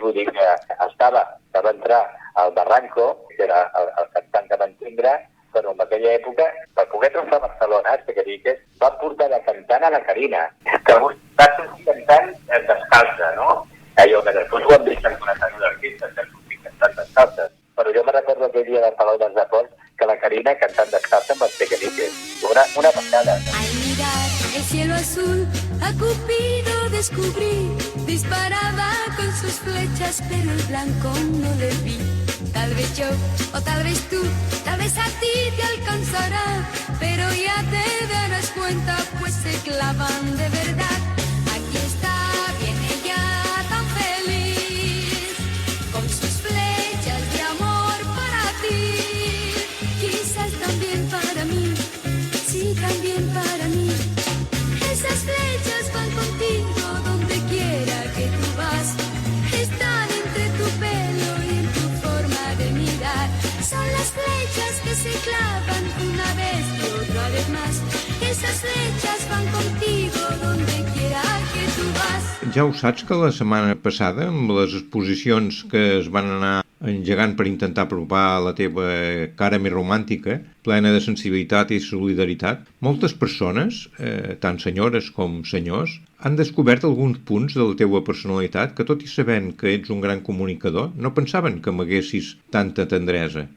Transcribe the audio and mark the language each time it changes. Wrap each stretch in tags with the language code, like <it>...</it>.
<ca>Vull dir que va entrar al Barranco, que era el cantant que van tindre, però en aquella època, per poder triomfar a Barcelona, els piqueniques van portar de cantant a la Carina, que va sortir cantant descalça, no? Allò que després ho hem vist en una sèrie d'artistes que han sortit cantant descalces. Però jo me recordo aquell dia del Palau dels Deports que la Carina cantant descalça amb els piqueniques. Una passada.</ca> <es>Al mirar el cielo azul, a Cupido descubrí. Disparaba con sus flechas, pero el blanco no le vi. Tal vez yo, o tal vez tú, tal vez a ti te alcanzará, pero ya te darás cuenta, pues se clavan de verdad. Aquí está, viene ya tan feliz, con sus flechas de amor para ti. Quizás también para mí, sí, también para mí. Esas flechas van contigo donde quiera que tú vas. Están entre tu pelo y en tu forma de mirar. Son las flechas que se clavan una vez y otra vez más. Esas flechas van contigo donde quiera que tú vas.</es> <ca>Ja ho saps que la setmana passada, amb les exposicions que es van anar engegant per intentar apropar la teva cara més romàntica, plena de sensibilitat i solidaritat, moltes persones, tant senyores com senyors, han descobert alguns punts de la teva personalitat que, tot i sabent que ets un gran comunicador, no pensaven que m'haguessis tanta tendresa.</ca>